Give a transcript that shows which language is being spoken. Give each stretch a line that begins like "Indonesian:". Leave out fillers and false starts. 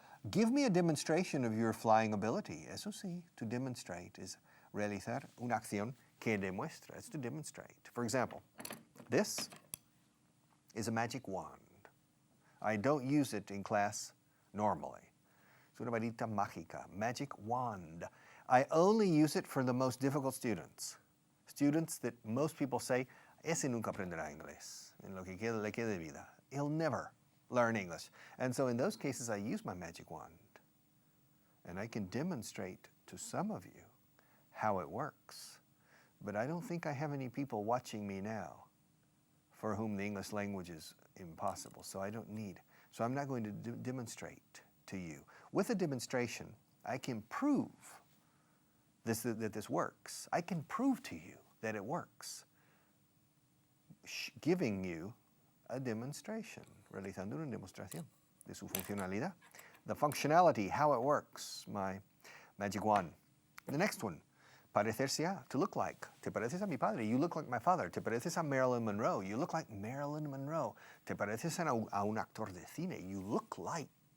English: Give me a demonstration of your flying ability.
Spanish: Eso sí,
English: to demonstrate is
Spanish: realizar una acción que demuestra.
English: It's to demonstrate. For example, this is a magic wand. I don't use it in class normally.
Spanish: Es una varita mágica,
English: magic wand. I only use it for the most difficult students. Students that most people say,
Spanish: ese nunca aprenderá inglés, en lo que le quede de vida.
English: He'll never learn English. And so in those cases, I use my magic wand. And I can demonstrate to some of you how it works. But I don't think I have any people watching me now for whom the English language is impossible. So I don't need. So I'm not going to demonstrate to you. With a demonstration, I can prove that this works. I can prove to you that it works. Giving you a demonstration,
Spanish: realizando una demostración de su funcionalidad.
English: The functionality, how it works, my magic wand. The next one, parecerse a, to look like.
Spanish: Te pareces a mi padre,
English: you look like my father.
Spanish: Te pareces a Marilyn Monroe,
English: you look like Marilyn Monroe.
Spanish: Te pareces a un actor de cine,
English: you look like